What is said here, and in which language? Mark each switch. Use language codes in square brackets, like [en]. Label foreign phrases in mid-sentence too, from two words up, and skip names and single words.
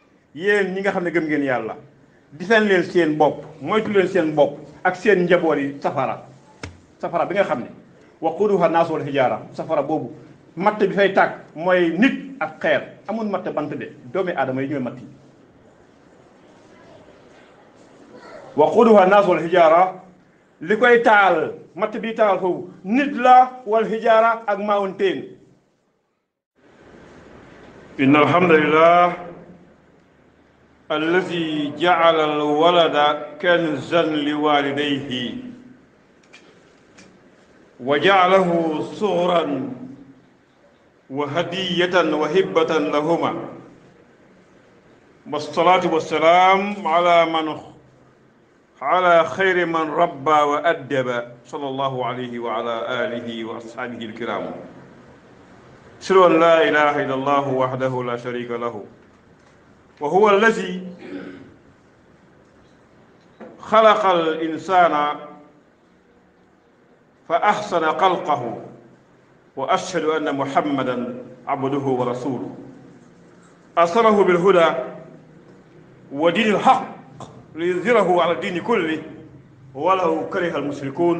[wo] ñi nga xam ne gëm ngeen yàlla defal leen seen bopp moytu leen seen bopp ak seen njaboot yi safara bi nga xam ne [ar] وقودها الناس والحجارة [wo] safara boobu matt bi fay tàkk mooy nit ak xeer amul matt bant de doomi aadama yi ñooy matt yi [ar] وقودها الناس والحجارة [wo] li koy taal matt bi taal foofu nit la [ar] والحجارة [wo] ak mountain. [ar] إن الحمد لله الذي جعل الولد كنزا لوالديه وجعله صغرا وهدية وهبة لهما والصلاة والسلام على خير من ربى وأدب صلى الله عليه وعلى آله وأصحابه الكرام. أشهد أن لا إله إلا الله وحده لا شريك له، وهو الذي خلق الإنسان فأحسن خلقه، وأشهد أن محمدا عبده ورسوله أرسله بالهدى ودين الحق ليظهره على الدين كله ولو كره المشركون.